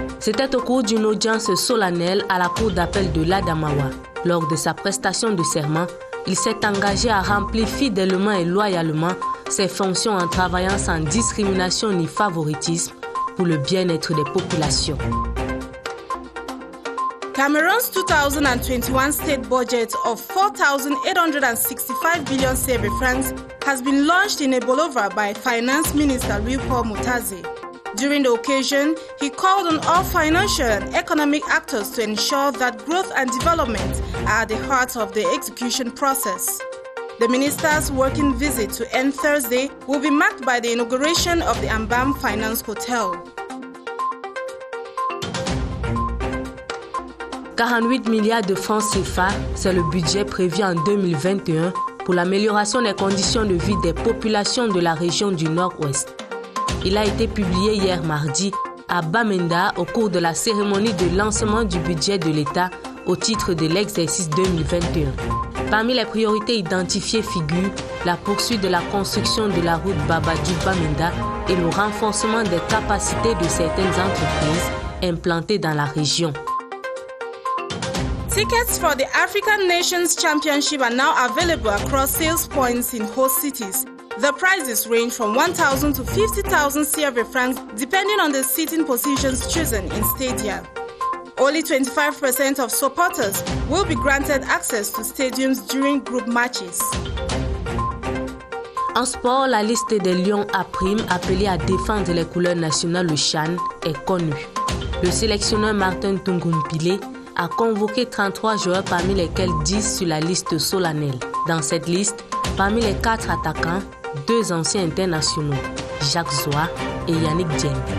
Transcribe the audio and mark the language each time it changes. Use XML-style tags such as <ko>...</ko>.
<fr>C'était au cours d'une audience solennelle à la cour d'appel de l'Adamawa. Lors de sa prestation de serment, il s'est engagé à remplir fidèlement et loyalement ses fonctions en travaillant sans discrimination ni favoritisme pour le bien-être des populations.</fr> <en>Cameroon's 2021 state budget of 4,865 billion CFA francs has been launched in Ebolova by Finance Minister Louis-Paul Motazé. During the occasion, he called on all financial and economic actors to ensure that growth and development are at the heart of the execution process. The minister's working visit to end Thursday will be marked by the inauguration of the Ambam Finance Hotel.</en> <fr>48 milliards de francs CFA, c'est le budget prévu en 2021 pour l'amélioration des conditions de vie des populations de la région du Nord-Ouest. Il a été publié hier mardi à Bamenda au cours de la cérémonie de lancement du budget de l'État au titre de l'exercice 2021. Parmi les priorités identifiées figurent la poursuite de la construction de la route Babadjoub-Bamenda et le renforcement des capacités de certaines entreprises implantées dans la région.</fr> <en>Tickets for the African Nations Championship are now available across sales points in host cities. The prices range from 1,000 to 50,000 CFA francs depending on the seating positions chosen in stadia. Only 25% of supporters will be granted access to stadiums during group matches.</en> <fr>En sport, la liste des Lions à prime appelés à défendre les couleurs nationales, le CHAN, est connue. Le sélectionneur Martin Tungumpile a convoqué 33 joueurs parmi lesquels 10 sur la liste solennelle. Dans cette liste, parmi les 4 attaquants, 2 anciens internationaux, Jacques Zoua et Yannick Dieng.</fr>